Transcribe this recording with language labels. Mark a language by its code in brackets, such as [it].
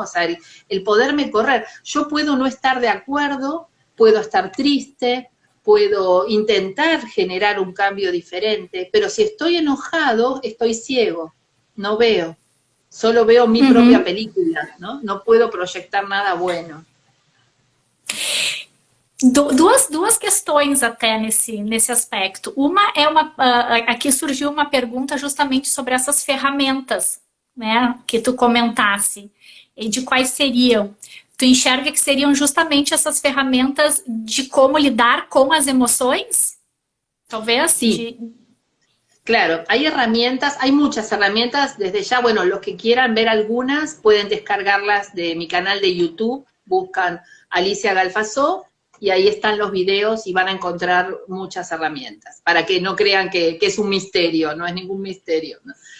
[es] O sea, el poderme correr. Yo puedo no estar de acuerdo, puedo estar triste, puedo intentar generar un cambio diferente, pero si estoy enojado, estoy ciego, no veo, solo veo mi propia película, ¿no? No puedo proyectar nada bueno. [pt] Duas questões até nesse aspecto. Uma é aqui surgiu uma pergunta justamente sobre essas ferramentas, né, que tu comentasse, e de quais seriam. Tu enxerga que seriam justamente essas ferramentas de como lidar com as emoções? Talvez? [es] Sí. Claro, hay herramientas, hay muchas herramientas, desde ya, bueno, los que quieran ver algunas pueden descargarlas de mi canal de YouTube, buscan Alicia Galfazó, y ahí están los videos y van a encontrar muchas herramientas, para que no crean que es un misterio, no es ningún misterio, ¿no?